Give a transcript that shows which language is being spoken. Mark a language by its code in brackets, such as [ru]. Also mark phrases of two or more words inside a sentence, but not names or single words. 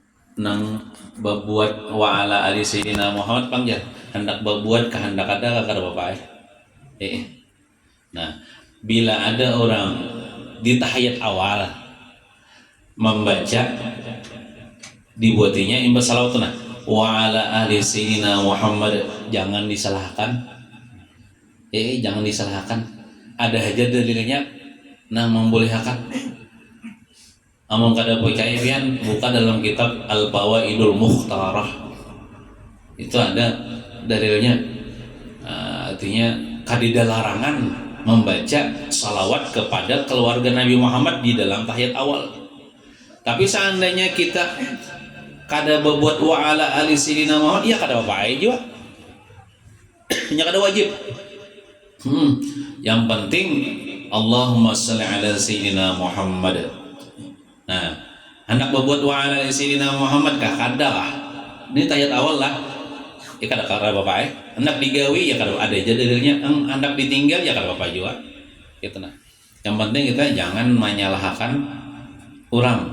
[bjn] nang berbuat [ar] wa ala ali sayyidina Muhammad [bjn] panggil hendak berbuat kehendak ada kada bapak nah bila ada orang di tahiyat awal membaca dibuatinya imbas [ar] salawatuna wa ala ali sayyidina Muhammad, [bjn] jangan disalahkan jangan disalahkan, ada aja dalilnya nah membolehkan. Among kada percaya pian buka dalam kitab Al-Fawaidul Mukhtarah itu ada dalilnya. Artinya kadida larangan membaca salawat kepada keluarga Nabi Muhammad di dalam tahiyat awal. Tapi seandainya kita kada berbuat [ar] wa ala ali sayyidina Muhammad, [bjn] ya kada apa-apa juga. Nya kada wajib. Yang penting [ar] Allahumma shalli ala sayyidina Muhammad. [bjn] Nah, hendak berbuat [ar] wa ala sayyidina Muhammad [bjn] kah kada kah? Ini tahiyat awal lah. Ya kada bapak hendak digawi ya kada ada aja dalilnya. Hendak ditinggal ya kada bapak juga. Gitu nah. [id] Yang penting kita jangan menyalahkan orang.